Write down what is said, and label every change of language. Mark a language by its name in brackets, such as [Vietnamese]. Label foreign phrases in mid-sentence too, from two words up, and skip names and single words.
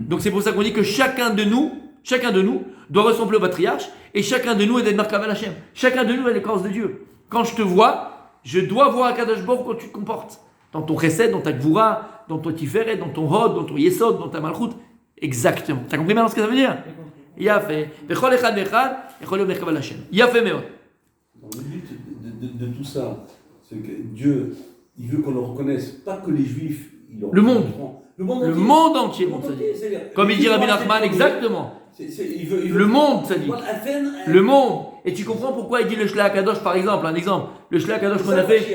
[French] Donc c'est pour ça qu'on dit que chacun de nous doit ressembler au patriarche, et chacun de nous est d'être [Hebrew] מרכבה השם. [French] Chacun de nous est l'écorce de Dieu. Quand je te vois, je dois voir [Hebrew] הקדוש ברוך הוא [French] quand tu te comportes. Dans ton Chesed, dans ta Gvura, dans ton Tiferet, dans ton Hod, dans ton Yesod, dans ta Malchut. Exactement. Tu as compris maintenant ce que ça veut dire? Il a fait. [Hebrew] בכל אחד ואחד, הכל מרכבה השם. [French] Il a fait Meod. Le but de tout ça, c'est que Dieu, il veut qu'on le reconnaisse, pas que les Juifs. Le monde. Le monde Le entier. monde entier, Le monde ça dit. entier, c'est-à-dire, Comme les il dit Juifs Rabbi vont Nachman, acheter exactement. il veut Le monde, ça dit. Le Le monde. Et tu comprends pourquoi il dit le [Hebrew] Shlach Kadosh, [French] par exemple, un exemple. Le [Hebrew] Shlach Kadosh [French] qu'on a fait.